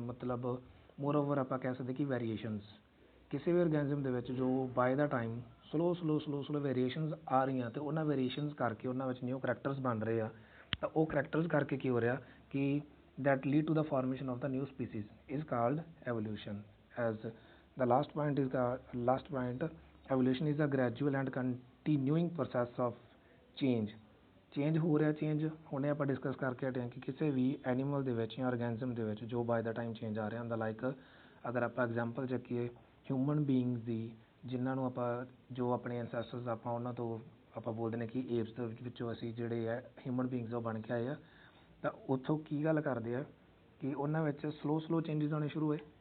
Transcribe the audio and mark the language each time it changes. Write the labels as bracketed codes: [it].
[pa] ਮਤਲਬ more over ਆਪਾਂ ਕਹਿ ਸਕਦੇ ਕਿ ਵੇਰੀਏਸ਼ਨਸ ਕਿਸੇ ਵੀ ਔਰਗੈਨਿਜ਼ਮ ਦੇ ਵਿੱਚ ਜੋ ਬਾਏ ਦਾ ਟਾਈਮ ਸਲੋ ਵੇਰੀਏਸ਼ਨਸ ਆ ਰਹੀਆਂ, ਅਤੇ ਉਹਨਾਂ ਵੇਰੀਏਸ਼ਨਸ ਕਰਕੇ ਉਹਨਾਂ ਵਿੱਚ ਨਿਊ ਕਰੈਕਟਰਸ ਬਣ ਰਹੇ ਆ। ਤਾਂ ਉਹ ਕਰੈਕਟਰਸ ਕਰਕੇ ਕੀ ਹੋ ਰਿਹਾ ਕਿ [en] that lead to the formation of the new species is called evolution. As the last point, evolution is a gradual and continuing process of change [pa] ਹੋ ਰਿਹਾ। ਚੇਂਜ ਹੁਣੇ ਆਪਾਂ ਡਿਸਕਸ ਕਰਕੇ ਹਟੇ ਹਾਂ ਕਿ ਕਿਸੇ ਵੀ ਐਨੀਮਲ ਦੇ ਵਿੱਚ ਜਾਂ ਔਰਗੈਨਿਜ਼ਮ ਦੇ ਵਿੱਚ ਜੋ ਬਾਏ ਦਾ ਟਾਈਮ ਚੇਂਜ ਆ ਰਿਹਾ ਹੁੰਦਾ। ਲਾਈਕ ਅਗਰ ਆਪਾਂ ਐਗਜ਼ਾਮਪਲ ਚੱਕੀਏ ਹਿਊਮਨ ਬੀਇੰਗਸ ਦੀ, ਜਿਨ੍ਹਾਂ ਨੂੰ ਆਪਾਂ ਜੋ ਆਪਣੇ ਐਨਸੈਸਟਰਸ ਆਪਾਂ ਉਹਨਾਂ ਤੋਂ ਆਪਾਂ ਬੋਲਦੇ ਨੇ ਕਿ ਏਪਸ ਦੇ ਵਿੱਚੋਂ ਅਸੀਂ ਜਿਹੜੇ ਹੈ ਹਿਊਮਨ ਬੀਇੰਗਸ ਉਹ ਬਣ ਕੇ ਆਏ ਆ, ਤਾਂ ਉੱਥੋਂ ਕੀ ਗੱਲ ਕਰਦੇ ਆ ਕਿ ਉਹਨਾਂ ਵਿੱਚ ਸਲੋ ਚੇਂਜਿਸ ਆਉਣੇ ਸ਼ੁਰੂ ਹੋਏ।